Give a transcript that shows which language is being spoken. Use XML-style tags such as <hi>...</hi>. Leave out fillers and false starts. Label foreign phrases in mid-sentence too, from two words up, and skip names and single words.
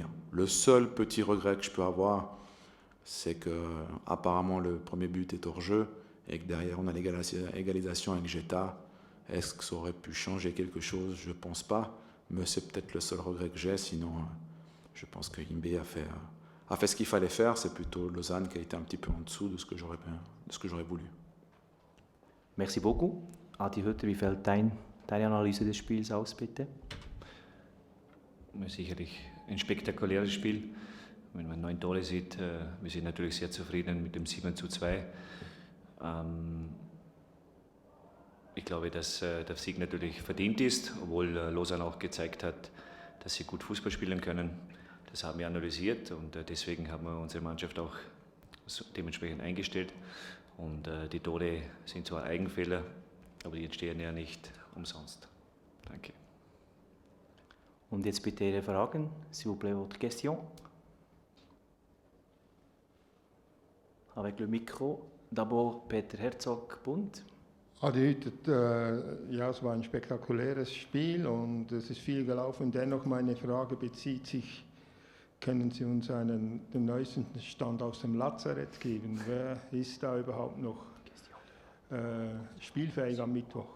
<fr>Le seul petit regret que je peux avoir, c'est que apparemment le premier but est hors jeu et que derrière on a l'égalisation avec Geta. Est-ce que ça aurait pu changer quelque chose? Je ne pense pas, mais c'est peut-être le seul regret que j'ai. Sinon, je pense que IB a fait ce qu'il fallait faire. C'est plutôt Lausanne qui a été un petit peu en dessous de ce que j'aurais voulu. Merci beaucoup.</fr> <de>Adi Hütter, wie fällt deine Analyse des Spiels aus, bitte? Sicherlich ein spektakuläres Spiel. Wenn man 9 Tore sieht, wir sind natürlich sehr zufrieden mit dem 7:2. Ich glaube, dass der Sieg natürlich verdient ist, obwohl Lausanne auch gezeigt hat, dass sie gut Fußball spielen können. Das haben wir analysiert und deswegen haben wir unsere Mannschaft auch dementsprechend eingestellt. Und die Tore sind zwar Eigenfehler, aber die entstehen ja nicht umsonst. Danke. Und jetzt bitte Ihre Fragen.</de> <fr>S'il vous plaît, votre question. Avec le micro. D'abord Peter Herzog, Bund.</fr> <de>Adi Hütter, ja, es war ein spektakuläres Spiel und es ist viel gelaufen. Dennoch meine Frage bezieht sich, können Sie uns den neuesten Stand aus dem Lazarett geben? Wer ist da überhaupt noch spielfähig am Mittwoch?</de>